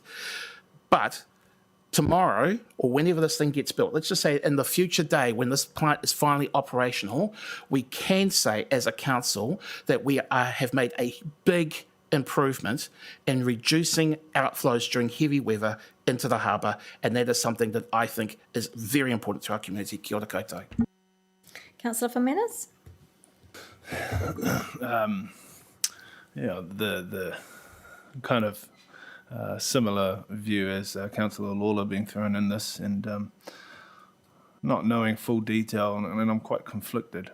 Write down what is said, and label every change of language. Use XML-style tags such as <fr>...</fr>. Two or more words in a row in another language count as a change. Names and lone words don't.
<en>But tomorrow, or whenever this thing gets built, let's just say in the future day when this plant is finally operational, we can say as a council that we have made a big improvement in reducing outflows during heavy weather into the harbour, and that is something that I think is very important to our community.</en> <mi>Kia ora koutou.</mi> <en>Councillor Fermanus? The kind of similar view as Councillor Lawler being thrown in this, and not knowing full detail, and I'm quite conflicted.</en>